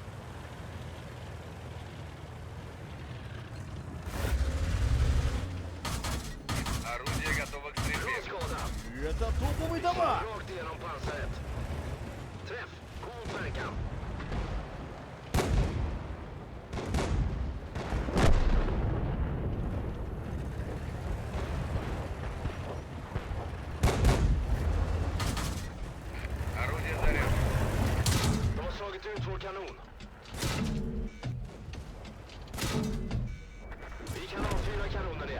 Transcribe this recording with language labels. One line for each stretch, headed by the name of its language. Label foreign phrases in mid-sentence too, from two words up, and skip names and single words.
Russian: Орудие готово к стрельбе.
Swedish: Skada.
Russian: Это топовый дамаг!
Swedish: Rakt igenom pansaret. Träff. God verkan.
Russian: Орудие заряжено.
Swedish: De har slagit ut vår kanon. Vi kan avfyra kanonen igen.